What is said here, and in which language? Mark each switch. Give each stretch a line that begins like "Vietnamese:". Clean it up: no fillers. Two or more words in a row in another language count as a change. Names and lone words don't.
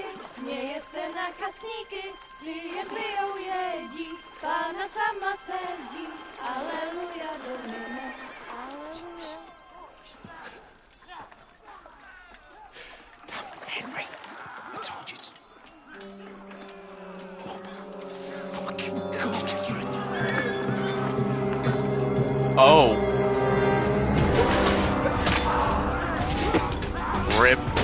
Czech: směje se na kasníky, ty jen pijou jedí, Pána sama sedí, aleluja, domine, aleluja.
English: Henry, I told you it's... Fucking God, you're Oh. Rip.